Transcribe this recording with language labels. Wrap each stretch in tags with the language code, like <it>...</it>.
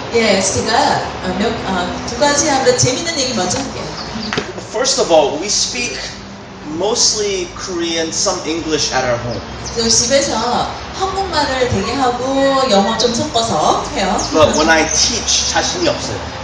<ko>예, 제가 두 가지 한번 재밌는 얘기 먼저 할게요.</ko> <en>First of all, we speak mostly Korean, some English at our home.</en> <ko>그 집에서 한국말을 되게 하고 영어 좀 섞어서 해요.</ko> <en>But when I teach,</en> <ko>자신이 없어요.</ko>